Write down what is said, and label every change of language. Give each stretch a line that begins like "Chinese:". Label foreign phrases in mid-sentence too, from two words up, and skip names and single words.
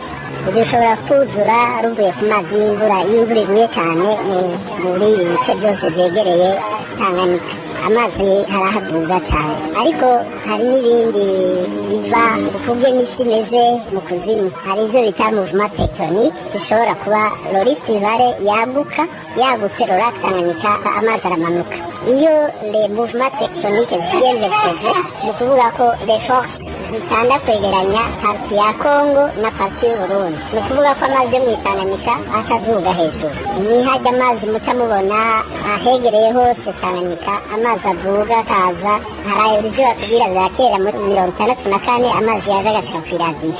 Rundi: Ushobora kuzura ruvuye ku mazi y'imvura iguye cyane muri ibi bice byose byegereye Tanganyika. Amazi harahaduga cyane, ariko hari n'ibindi biva ukubye n'isi imeze mu kuzimu. Hari ibyo bita
French: mouvement tectonique
Rundi: zishobora kuba Rift Valley yagutse Lac Tanganyika amazi aramanuka. Iyo
French: les mouvements tectoniques
Rundi: ziyemesheje ni ukuvuga ko
French: les forces
Rundi: zitanda kwegeranya parti ya Congo na parti y'Uburundi. Ni ukuvuga ko amazi yo mu Tanganyika aca aduga hejuru. Nihajya amazi muca mubona ahegereye hose Tanganyika amazi aduga kaza. Hari ibyo batubwira bya kera muri 1964 amazi yaje agashika ku iradiyo.